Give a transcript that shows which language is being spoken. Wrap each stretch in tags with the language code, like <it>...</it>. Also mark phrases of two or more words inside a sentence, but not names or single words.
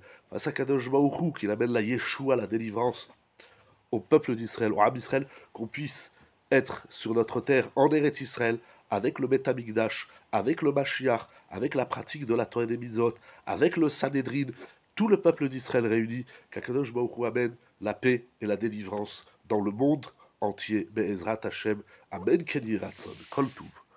<fr>Face à</fr> <he>קדוש ברוך הוא,</he> <fr>qui amène la Yeshua, la délivrance au peuple d'Israël, au Ham Israël, qu'on puisse être sur notre terre en Eretz Israël, avec le</fr> <he>בית המקדש,</he> <fr>avec le Mashiach, avec la pratique de la Torah des Mizot, avec le Sanhédrin, tout le peuple d'Israël réuni, qu'Akadosh Baruch Hu amène la paix et la délivrance dans le monde entier.</fr> <he>בעזרת השם. אמן. כן ירצון. כל טוב.</he>